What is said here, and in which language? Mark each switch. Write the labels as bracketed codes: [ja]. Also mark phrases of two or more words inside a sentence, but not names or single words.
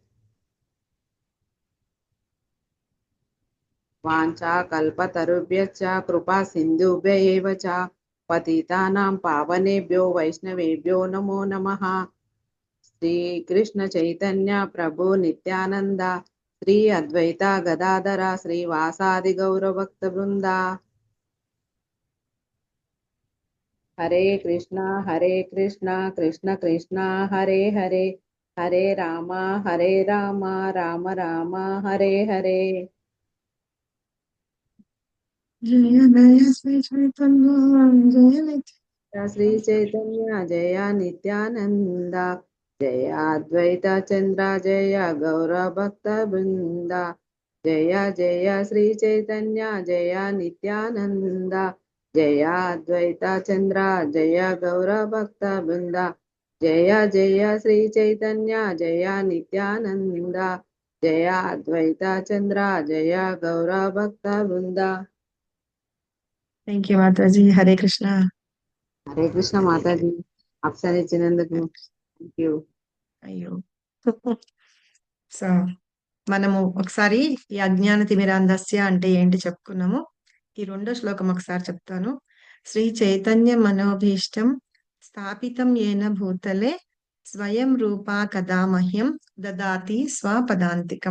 [sa] वाञ्छा कल्पतरुभ्यश्च कृपा सिन्धुभ्य एव च पतितानां पावनेभ्यो वैष्णवेभ्यो नमो नमः। श्री कृष्ण चैतन्य प्रभु नित्यानंद श्री अद्वैता गदाधर श्रीवासादि गौर भक्त वृंदा। हरे कृष्णा कृष्ण कृष्ण हरे हरे हरे राम राम राम हरे हरे। जय जय श्री चैतन्य जय नित्य श्री चैतन्य जय नित्यानंद जय अद्वैत चंद्र जय गौर भक्त वृंद। जय जय श्री चैतन्य जय नित्यानंद जय अद्वैत चंद्र जय गौर भक्त वृंद। जय जय श्री चैतन्य जय नित्यानंद जय अद्वैत चंद्र जय गौर भक्त वृंद। [en] thank you [hi] माता जी। हरे कृष्ण। हरे कृष्ण माता जी [te] ఆప్షన్ ఇచ్చినందుకు [en] thank you. [te] అయ్యో సో మనము ఒకసారి ఈ [sa] अज्ञान तिमिरान्धस्य [te] అంటే ఏంటి చెప్పుకున్నాము. ఈ రెండో శ్లోకం ఒకసారి చెప్తాను. [sa] श्री चैतन्य मनोभीष्टं स्थापितं एन भूतले स्वयं रूपा कदा मह्यं ददाति स्वपदांतिकं.